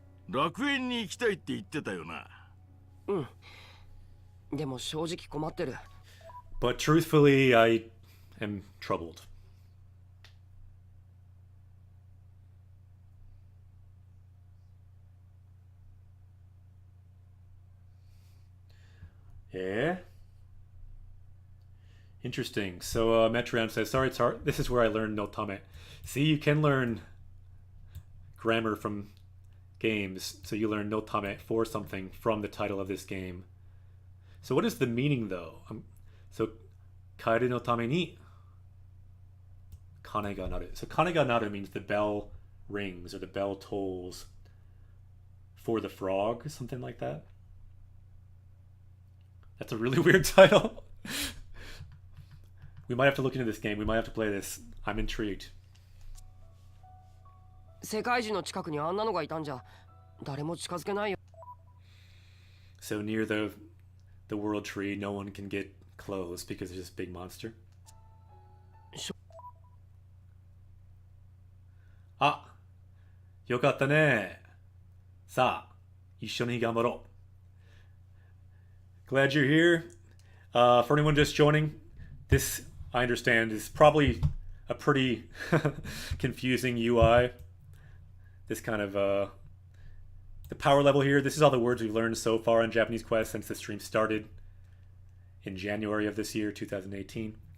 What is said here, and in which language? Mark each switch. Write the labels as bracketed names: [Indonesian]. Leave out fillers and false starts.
[Japanese] 楽園に行きたいって言ってたよな。でも正直困ってる。 [English] But truthfully, I am troubled. Yeah. Interesting. So Metron says, sorry, it's hard. This is where I learned no tame. See, you can learn grammar from games. So you learn no tame for something from the title of this game. So what is the meaning though? So [Japanese] kaeru no tame ni kane ga naru. [English] So kane ga naru means the bell rings or the bell tolls for the frog, something like that. That's a really weird title. We might have to look into this game. We might have to play this. I'm intrigued. [Japanese] 世界樹の近くにあんなのがいたんじゃ誰も近づけないよ。 [English] So near the world tree, no one can get close because there's this big monster. [Japanese] Ah, よかったね。さあ、一緒に頑張ろう。 [English] Glad you're here. For anyone just joining, this, I understand, is probably a pretty confusing UI. This kind of, the power level here, this is all the words we've learned so far on Japanese Quest since the stream started in January of this year, 2018.